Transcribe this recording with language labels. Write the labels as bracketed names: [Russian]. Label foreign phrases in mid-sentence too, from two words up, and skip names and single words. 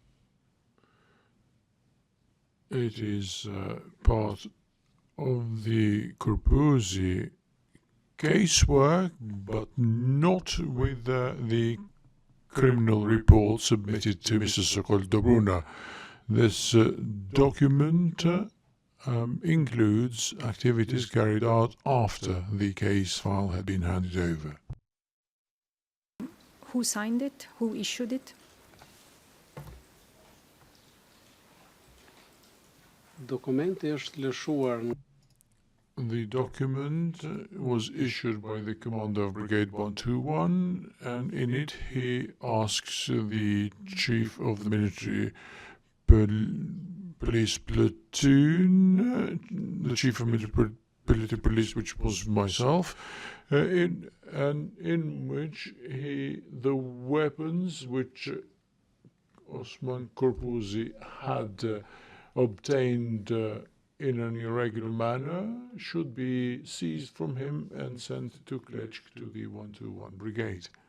[English] It is part of the Corpusi casework, but not with the criminal report submitted to Mr. Sokol Dobruna. This document includes activities carried out after the case file had been handed over. Who signed it? Who issued it? [Albanian] dokumenti është lëshuar [English] The document was issued by the commander of Brigade 121, and in it he asks the chief of the military police platoon, the chief of military police, which was myself, in which the weapons which Osman Corpusi had obtained in an irregular manner should be seized from him and sent to Klečk to the 121 brigade.